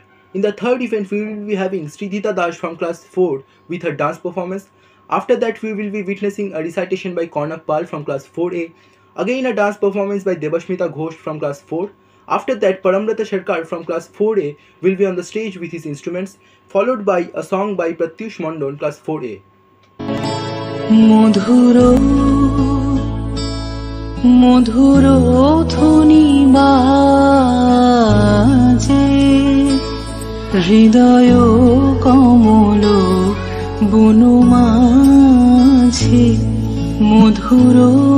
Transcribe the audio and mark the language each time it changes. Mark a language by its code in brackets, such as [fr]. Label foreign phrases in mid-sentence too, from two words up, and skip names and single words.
[en] In the third event, we will be having Sridhita Das from class 4 with her dance performance. After that, we will be witnessing a recitation by Kaunak Pal from class 4A. Again a dance performance by Debashmita Ghosh from class 4. After that, Parambrata Sharkar from class 4A will be on the stage with his instruments, followed by a song by Pratyush Mondol, class 4A. [bn] মধুর, মধুর ধ্বনি বাজে, হৃদয় কমলবন মাঝে, মধুর,